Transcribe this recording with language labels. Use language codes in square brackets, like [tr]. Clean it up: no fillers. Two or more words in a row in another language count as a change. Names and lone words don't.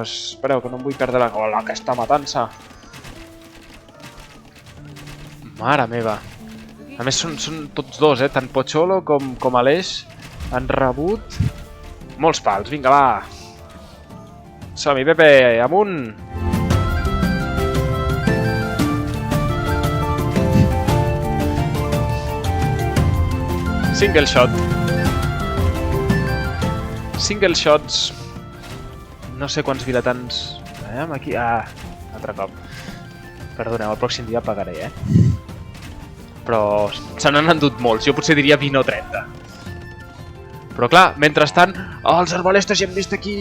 [ca] Espereu, que no em vull perdre aquesta matança. Mare meva. A més són tots dos, tant Pocholo com Aleix han rebut molts pals. Vinga, va. Som-hi, Pepe, amunt. [en] Single shot. Single shots. [ca] No sé quants vilatans... Aquí... altre cop. Perdoneu, el pròxim dia pagaré, Però se n'han endut molts. Jo potser diria 20 o 30. Però clar, mentrestant, els arbalestes ja hem vist aquí.